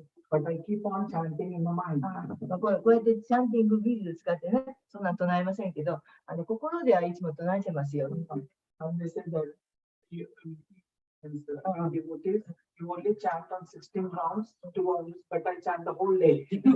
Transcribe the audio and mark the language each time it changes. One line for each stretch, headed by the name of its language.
English: But I keep on chanting in my mind.
Japanese: こうやってチャンティングビーズ使ってね、そんな唱えませんけど、心ではいつも唱えてますよ。
English: And they say that you devotees, you only chant on 16 rounds, 2 hours, but I chant the whole day.